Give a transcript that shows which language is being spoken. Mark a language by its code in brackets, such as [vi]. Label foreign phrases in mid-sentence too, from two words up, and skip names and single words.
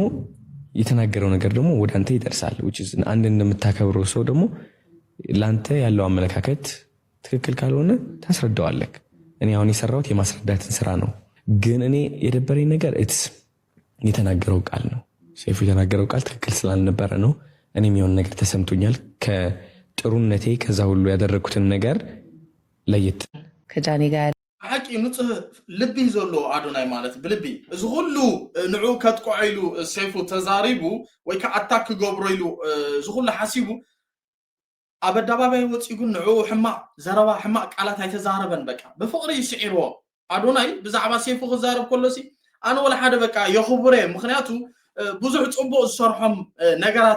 [am] የተናገረው ነገር ደግሞ ወደ አንተ ይደርሳል። አንድ እንደምታከብረው ሰው ደግሞ ለአንተ ያለው አመለካከት ትክክል ካልሆነ ታስረዳዋለህ። እኔ አሁን የሰራሁት የማስረዳትን ስራ ነው። ግን እኔ የደበረኝ ነገር የተናገረው ቃል ነው። ሰይፉ የተናገረው ቃል ትክክል ስላልነበረ ነው። እኔም የሆነ ነገር ተሰምቶኛል። ከጥሩነቴ ከዛ ሁሉ ያደረኩትን ነገር ለየት ከጃኒ ጋር [ti] ሓቂ ንጹህ ልቢ ዘሎ አዶናይ ማለት ብልቢ እዚ ሁሉ ንዑ ከጥቆዒሉ ሰይፉ ተዛሪቡ ወይ ከዓ አታክ ገብሮ ኢሉ እዚ ሁሉ ሓሲቡ ኣብ ኣደባባይ ወፂኡ ግን ንዑ ሕማቅ ዘረባ ሕማቅ ቃላት ኣይተዛረበን። በቃ ብፍቅሪ ይስዒርዎ አዶናይ ብዛዕባ ሰይፉ ክዛረብ ከሎሲ ኣነ ወላ ሓደ በቃ የኽቡረ ምክንያቱ ብዙሕ ፅቡቅ ዝሰርሖም ነገራት